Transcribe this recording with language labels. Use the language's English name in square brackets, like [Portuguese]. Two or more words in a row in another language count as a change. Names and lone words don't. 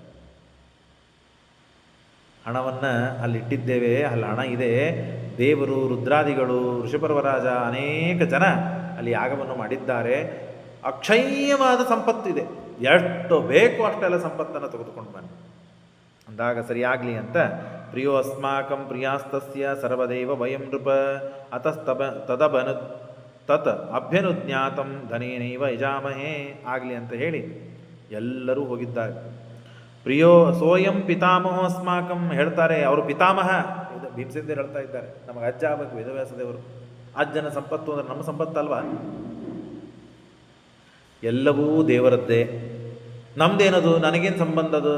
[Kannada] ಹಣವನ್ನು ಅಲ್ಲಿಟ್ಟಿದ್ದೇವೆ, ಅಲ್ಲಿ ಹಣ ಇದೆ. ದೇವರು, ರುದ್ರಾದಿಗಳು, ಋಷಪರ್ವರಾಜ ಅನೇಕ ಜನ ಅಲ್ಲಿ ಯಾಗವನ್ನು ಮಾಡಿದ್ದಾರೆ. ಅಕ್ಷಯ್ಯವಾದ ಸಂಪತ್ತಿದೆ, ಎಷ್ಟು ಬೇಕೋ ಅಷ್ಟೆಲ್ಲ ಸಂಪತ್ತನ್ನು ತೆಗೆದುಕೊಂಡು ಬನ್ನಿ ಅಂದಾಗ ಸರಿಯಾಗಲಿ ಅಂತ [Sanskrit] ಪ್ರಿಯೋ ಅಸ್ಮಾಕಂ ಪ್ರಿಯಾಸ್ತಸ್ಯ ಸರ್ವದೇವ ವಯಂ ನೃಪ ತದಬನು ತತ್ ಅಭ್ಯನುಜ್ಞಾತಂ ಧನೇನೈವ ಯಜಾಮಹೇ [Kannada] ಆಗಲಿ ಅಂತ ಹೇಳಿ ಎಲ್ಲರೂ ಹೋಗಿದ್ದಾರೆ. [Sanskrit] ಪ್ರಿಯೋ ಸೋಯಂ ಪಿತಾಮಹೋ ಅಸ್ಮಾಕಂ [Kannada] ಹೇಳ್ತಾರೆ, ಅವರು ಪಿತಾಮಹ ಭೀಮಸೇನರು ಹೇಳ್ತಾ ಇದ್ದಾರೆ, ನಮಗೆ ಅಜ್ಜ ಆಗಬೇಕು ವೇದವ್ಯಾಸದೇವರು. ಅಜ್ಜನ ಸಂಪತ್ತು ಅಂದರೆ ನಮ್ಮ ಸಂಪತ್ತಲ್ವಾ? ಎಲ್ಲವೂ ದೇವರದ್ದೇ, ನಮ್ದೇನದು, ನನಗೇನು ಸಂಬಂಧ ಅದು?